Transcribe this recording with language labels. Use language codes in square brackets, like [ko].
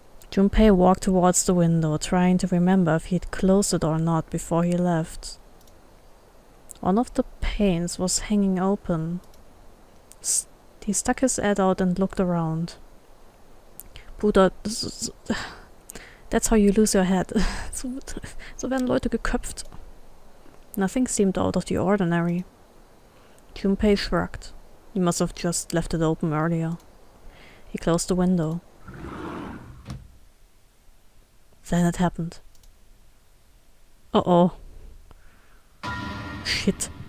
[en] Junpei walked towards the window, trying to remember if he'd closed it or not before he left. One of the panes was hanging open. He stuck his head out and looked around. Bruder, that's how you lose your head. [de] So werden Leute geköpft. [en] Nothing seemed out of the ordinary. Junpei shrugged. He must have just left it open earlier. He closed the window. Then it happened. Uh-oh. Shit.